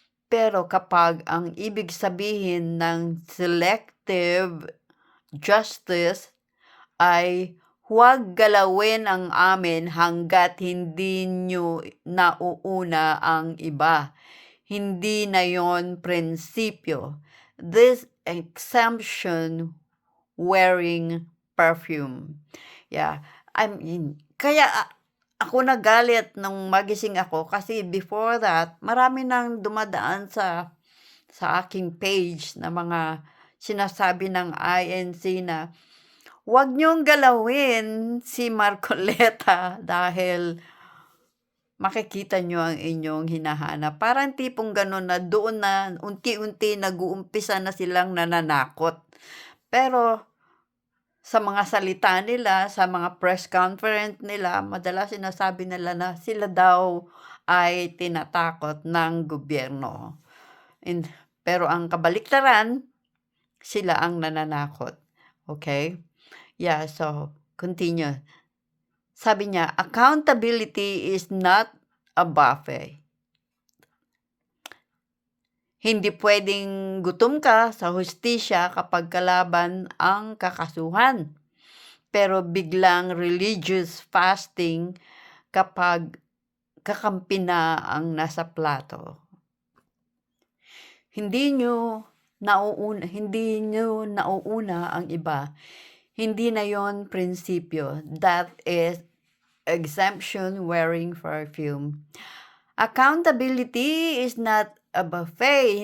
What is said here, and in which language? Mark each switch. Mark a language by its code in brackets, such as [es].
[tl] Pero kapag ang ibig sabihin ng selective justice ay huwag galawin ang amin hanggat hindi nyo nauuna ang iba. Hindi na yon prinsipyo. [en] This exemption wearing perfume. [tl] Yeah, kaya ako nagalit nung magising ako kasi [en] before that, [tl] marami nang dumadaan sa aking page na mga sinasabi ng INC na huwag niyong galawin si Marcoleta dahil makikita niyo ang inyong hinahanap. Parang tipong gano'n na doon na unti-unti nag-uumpisa na silang nananakot. Pero sa mga salita nila, sa mga press conference nila, madalas sinasabi nila na sila daw ay tinatakot ng gobyerno. Pero ang kabaliktaran, sila ang nananakot. Okay? [en] Yeah, so continue. [tl] Sabi niya, [en] accountability is not a buffet. [tl] Hindi pwedeng gutom ka sa hustisya kapag kalaban ang kakasuhan. Pero biglang [en] religious fasting [tl] kapag kakampi na ang nasa plato. Hindi nyo nauuna ang iba. Hindi na yon prinsipyo. [en] That is exemption wearing perfume. Accountability is not a buffet.